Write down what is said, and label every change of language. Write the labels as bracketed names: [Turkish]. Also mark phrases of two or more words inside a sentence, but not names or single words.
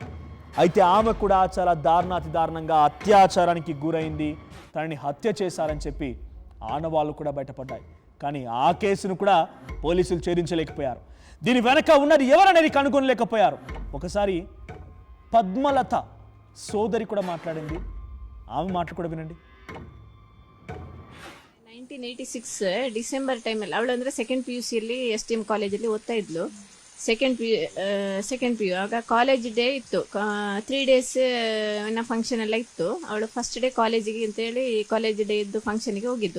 [Telugu] అయితే ఆమె కూడా చాలా దారుణంగా అత్యాచారానికి గురైంది, తనని హత్య చేశారని చెప్పి ఆనవాళ్ళు కూడా బయటపడ్డాయి. కానీ ఆ కేసును కూడా పోలీసులు ఛేదించలేకపోయారు. దీని వెనక ఉన్నది ఎవరనేది కనుగొనలేకపోయారు. ఒకసారి పద్మలత సోదరి కూడా మాట్లాడింది, ఆమె మాటలు కూడా వినండి. [Kannada] 1986 ಡಿಸೆಂಬರ್ ಟೈಮಲ್ಲಿ ಅವಳು ಅಂದರೆ [English] second PUC [Kannada] ಅಲ್ಲಿ STM ಕಾಲೇಜಲ್ಲಿ ಓದ್ತಾ ಇದ್ಲು. [English] second PU [Kannada] ಆಗ [English] college day [Kannada] ಇತ್ತು, 3 [English] days function [Kannada] ಎಲ್ಲ ಇತ್ತು. ಅವಳು [English] first day [Kannada] ಕಾಲೇಜಿಗೆ ಅಂತೇಳಿ [English] college day [Kannada] ಇದ್ದು ಫಂಕ್ಷನ್ಗೆ ಹೋಗಿದ್ದು.